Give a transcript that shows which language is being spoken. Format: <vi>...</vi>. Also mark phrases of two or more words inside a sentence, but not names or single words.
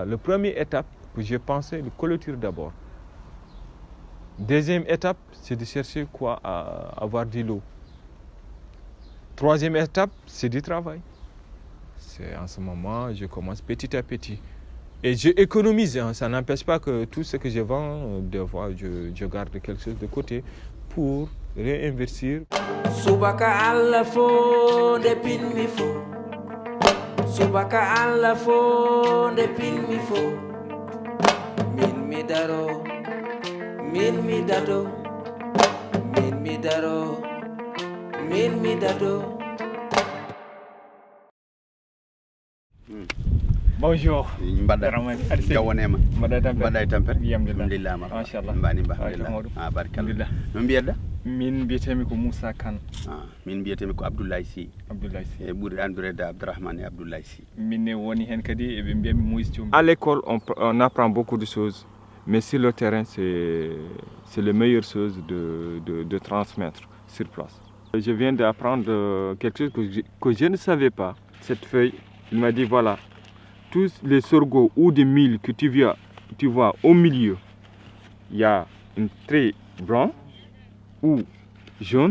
<fr>La première étape que j'ai pensé, la clôture d'abord. Deuxième étape, c'est de chercher à avoir de l'eau. Troisième étape, c'est du travail. C'est en ce moment, je commence petit à petit. Et je économise, hein. Ça n'empêche pas que tout ce que je vends, des fois, je garde quelque chose de côté pour réinvestir.</fr> <ff>Subaka alla fo de pinmi fo. Subaka alla fo de pinmi fo. Min mi daro, min mi dado, min mi daro.</ff> <fr>Bonjour.</fr> <ff>Min biyetemi ko Moussa Kane. Min biyetemi ko Abdoulaye Sy. Abdoulaye Sy. E ɓuri andirede Abdourahmane Abdoulaye Sy. Min woni hen kadi e ɓe mbiyami Moïse Thiombi.</ff> <fr>À l'école, on apprend beaucoup de choses, mais sur le terrain, c'est la meilleure chose de transmettre sur place. Je viens d'apprendre quelque chose que je ne savais pas. Cette feuille, il m'a dit voilà, tous les sorgho ou des milles que tu vois au milieu, il y a une trait blanc ou jaune.</fr>